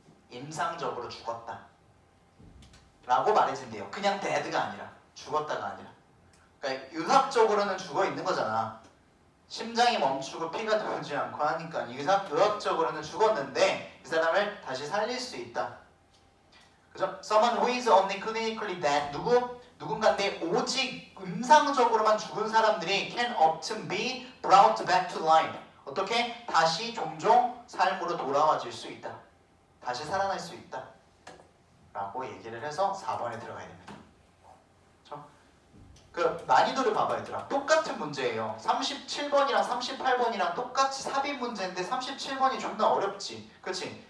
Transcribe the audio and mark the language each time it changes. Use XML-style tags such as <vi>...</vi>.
<ko>임상적으로 죽었다 라고 말해진대요. 그냥 dead가 아니라 죽었다가 아니라 그러니까 의학적으로는 죽어 있는 거잖아. 심장이 멈추고 피가 돌지 않고 하니까 의학적으로는 죽었는데 이 사람을 다시 살릴 수 있다. 그죠?</ko> <en>Someone who is only clinically dead</en> <ko>누군가인데 오직 임상적으로만 죽은 사람들이</ko> <en>can often be brought back to life.</en> <ko>어떻게? 다시 종종 삶으로 돌아와질 수 있다. 다시 살아날 수 있다. 라고 얘기를 해서 4번에 들어가야 됩니다. 그렇죠? 그 난이도를 봐봐 얘들아. 똑같은 문제예요. 37번이랑 38번이랑 똑같이 삽입 문제인데 37번이 존나 어렵지. 그치?</ko>